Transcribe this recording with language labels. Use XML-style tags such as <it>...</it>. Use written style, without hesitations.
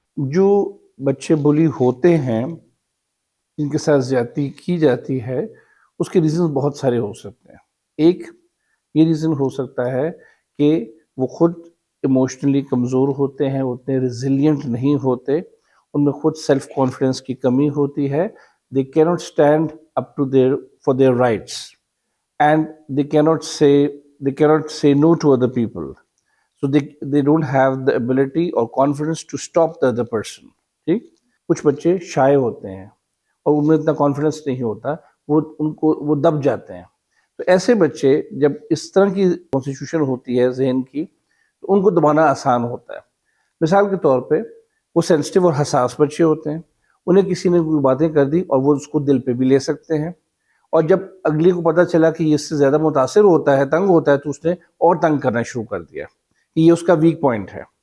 <ur>جو بچے بلی ہوتے ہیں, جن کے ساتھ زیادتی کی جاتی ہے, اس کے ریزنز بہت سارے ہو سکتے ہیں. ایک یہ ریزن ہو سکتا ہے کہ وہ خود ایموشنلی کمزور ہوتے ہیں, اتنے ریزیلینٹ نہیں ہوتے, ان میں خود سیلف کانفیڈنس کی کمی ہوتی ہے.</ur> <en>They cannot stand up to for their rights, and they cannot say no to other people. So they don't have the ability or confidence to stop the other person.</en> <ur>ٹھیک, کچھ بچے شائع ہوتے ہیں اور ان میں اتنا کانفیڈنس نہیں ہوتا, وہ دب جاتے ہیں. تو ایسے بچے جب اس طرح کی کانسٹیٹیوشن ہوتی ہے ذہن کی, تو ان کو دبانا آسان ہوتا ہے. مثال کے طور پہ وہ سینسٹیو اور حساس بچے ہوتے ہیں, انہیں کسی نے کوئی باتیں کر دی اور وہ اس کو دل پہ بھی لے سکتے ہیں, اور جب اگلی کو پتہ چلا کہ یہ اس سے زیادہ متاثر ہوتا ہے, تنگ ہوتا ہے, تو اس نے اور تنگ کرنا شروع کر دیا کہ یہ اس کا ویک پوائنٹ ہے.</ur>